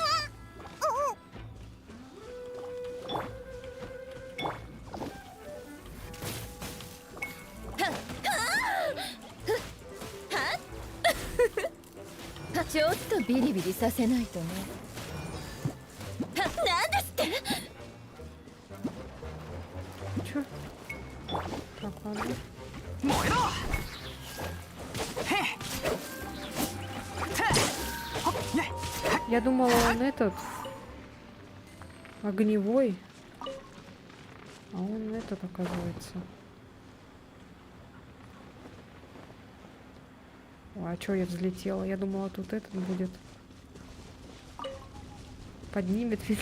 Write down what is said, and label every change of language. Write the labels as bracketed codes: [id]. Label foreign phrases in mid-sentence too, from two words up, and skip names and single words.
[ja] ちょっとビリビリさせないとね。なんですって。 [ru] Чё? Так, ладно. [ja] 燃えろへってほっやい [ru] Я думала, он этот огневой, а он этот, оказывается. Ой, а чё я взлетела? Я думала, тут этот будет. Поднимет меня.